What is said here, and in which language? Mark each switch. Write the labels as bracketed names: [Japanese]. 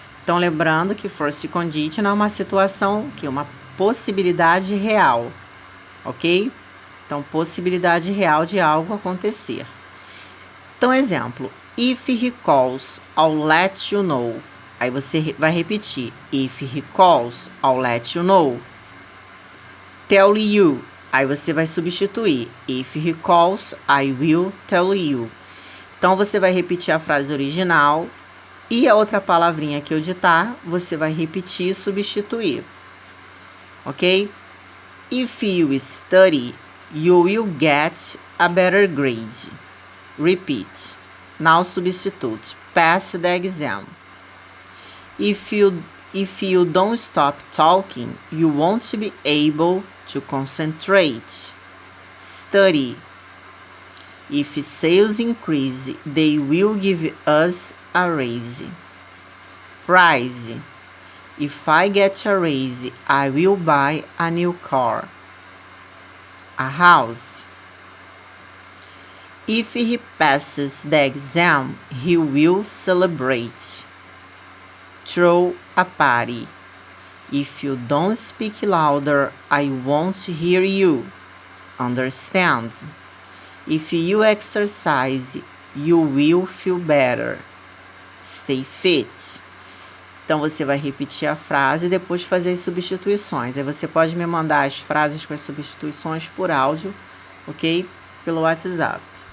[Portuguese] Então, lembrando que first conditional é uma situação, uma possibilidade real, ok? Então, possibilidade real de algo acontecer. Então, exemplo, [English] if he calls, I'll let you know. [Portuguese] Aí você vai repetir, [English] if he calls, I'll let you know. Tell you. [Portuguese] Aí você vai substituir. [English] If he calls, I will tell you. [Portuguese] Então, você vai repetir a frase original e a outra palavrinha que eu ditar, você vai repetir e substituir. Ok? [English] If you study, you will get a better grade. Repeat. Now substitute. Pass the exam. If you don't stop talking, you won't be able to concentrate. Study. If sales increase, they will give us a raise. Price. If I get a raise, I will buy a new car. A house. If he passes the exam, he will celebrate. Throw a party. If you don't speak louder, I won't hear you. Understand? If you exercise, you will feel better. Stay fit. [Portuguese] Então, você vai repetir a frase e depois fazer as substituições. Aí você pode me mandar as frases com as substituições por áudio, ok? Pelo WhatsApp.